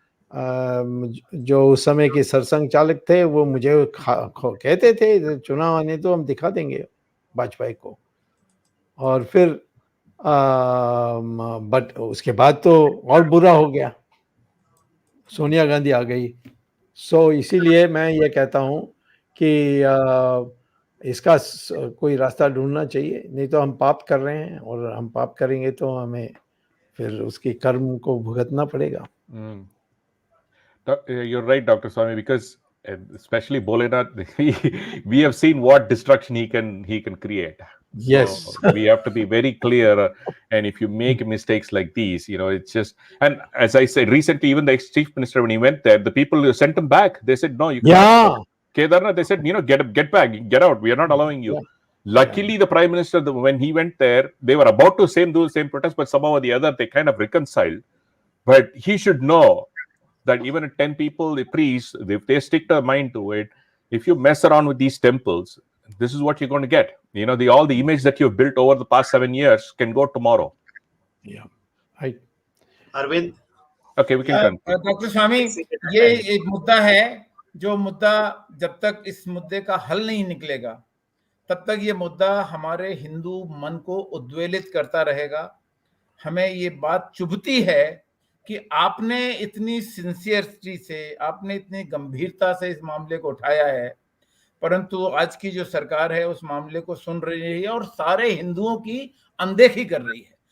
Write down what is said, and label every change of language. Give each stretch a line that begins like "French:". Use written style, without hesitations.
Hindi: जो उस समय के सरसंघ चालक थे वो मुझे कहते थे चुनाव आने तो हम दिखा देंगे वाजपेयी को, और फिर बट उसके बाद तो और बुरा हो गया, सोनिया गांधी आ गई। सो इसीलिए मैं ये कहता हूँ कि इसका कोई रास्ता ढूंढना चाहिए, नहीं तो हम पाप कर रहे हैं, और हम पाप करेंगे तो हमें फिर उसकी कर्म को भुगतना पड़ेगा।
English: You're right, Dr. Swamy, because especially Bholenath, we have seen what destruction he can create. Yes. So we have to be very clear. And if you make mistakes like these, it's just, and as I said recently, even the ex-chief minister, when he went there, the people sent him back. They said, no, you can't. Kedarnath, they said, get back, get out. We are not allowing you. Luckily, the prime minister, when he went there, they were about to do the same protest, but somehow or the other, they kind of reconciled. But he should know that even at 10 people, the priests, if they stick their mind to it, if you mess around with these temples, this is what you're going to get. All the image that you've built over the past 7 years can go tomorrow. Yeah. Right. Arvind? Okay, we can continue.
Hindi: Doctor स्वामी, ये एक मुद्दा है, जो मुद्दा जब तक इस मुद्दे का हल नहीं निकलेगा तब तक ये मुद्दा हमारे हिंदू मन को उद्वेलित करता रहेगा। हमें ये बात चुभती है कि आपने इतनी सिंसियरिटी से, आपने इतनी गंभीरता से इस मामले को उठाया है, परंतु आज की जो सरकार है उस मामले को सुन रही है और सारे हिंदुओं की अनदेखी कर रही है।